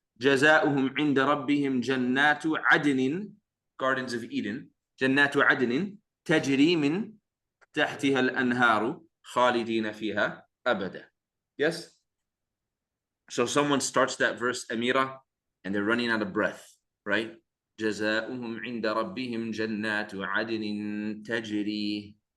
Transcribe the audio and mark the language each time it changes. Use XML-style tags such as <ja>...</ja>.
<ar>جزاؤهم عند ربهم جنات عدن,</ar> <en>gardens of Eden,</en> <ar>جنات عدن تجري من تحتها الأنهار خالدين فيها أبدا.</ar> <en>Yes? So someone starts that verse, Amira, and they're running out of breath, right?</en> <ar>جزاؤهم عند ربهم جنات عدن تجري.</ar>